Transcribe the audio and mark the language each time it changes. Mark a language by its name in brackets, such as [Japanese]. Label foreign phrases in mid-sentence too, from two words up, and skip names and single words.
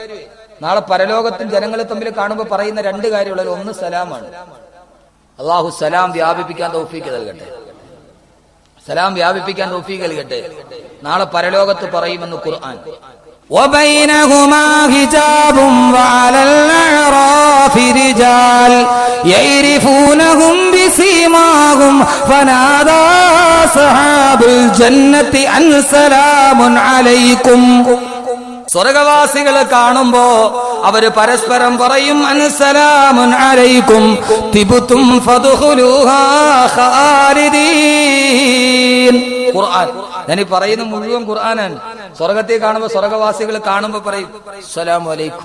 [Malayalam] നാളെ പരലോകത്തിൽ ജനങ്ങൾ തമ്മിൽ കാണുമ്പോൾ പറയുന്ന രണ്ട് കാര്യമുള്ളത്. ഒന്ന് സലാമാണ്. അള്ളാഹു സലാം വ്യാപിപ്പിക്കാൻ തൗഫീഖ് നൽകട്ടെ. സലാം വ്യാപിപ്പിക്കാൻ തൗഫീഖ് നൽകട്ടെ. നാളെ പരലോകത്ത് പറയുമെന്ന് ഖുർആൻ. [Arabic] وبينهما حجاب وعلى الأعراف رجال يعرفونهم بسيماهم فنادى أصحاب الجنة أن سلام عليكم. [Malayalam] സ്വർഗവാസികളെ കാണുമ്പോ അവര് പരസ്പരം പറയും [Arabic] أن سلام عليكم طبتم فادخلوها خالدين. [Malayalam] ഖുർആൻ ഞാൻ പറയുന്ന മുഴുവൻ ഖുർആനാണ്. സ്വർഗത്തെ കാണുമ്പോ സ്വർഗവാസികൾ കാണുമ്പോ പറയും [Arabic] السلام عليكم.